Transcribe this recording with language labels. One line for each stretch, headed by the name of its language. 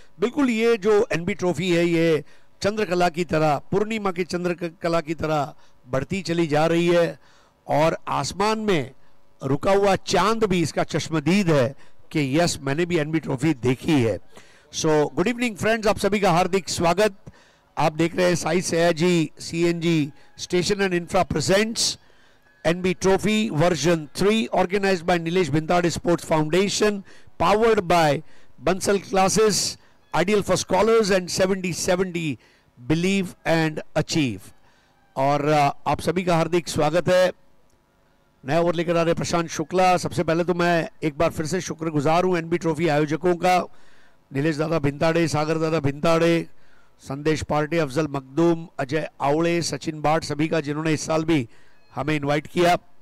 Hindi: बिल्कुल ये जो एनबी ट्रॉफी है, ये चंद्रकला की तरह, पूर्णिमा की चंद्रकला की तरह बढ़ती चली जा रही है। और आसमान में रुका हुआ चांद भी इसका चश्मदीद है कि यस, मैंने भी एनबी ट्रॉफी देखी है।
English: so good evening friends,
Hindi: आप सभी का हार्दिक स्वागत। आप देख रहे हैं
English: Sai Sayaji CNG station and infra presents NB Trophy version 3, organized by Nilesh Bintade Sports Foundation, powered by Bansal Classes, ideal for scholars, and 70/70 Believe and Achieve।
Hindi: और आप सभी का हार्दिक स्वागत है। नया ओवर लेकर आ रहे प्रशांत शुक्ला। सबसे पहले तो मैं एक बार फिर से शुक्रगुजार हूं NB ट्रॉफी आयोजकों का, नीलेश दादा भिंताड़े, सागर दादा भिंताड़े, संदेश पार्टे, अफजल मखदूम, अजय आवड़े, सचिन बाट, सभी का जिन्होंने इस साल भी हमें इनवाइट किया।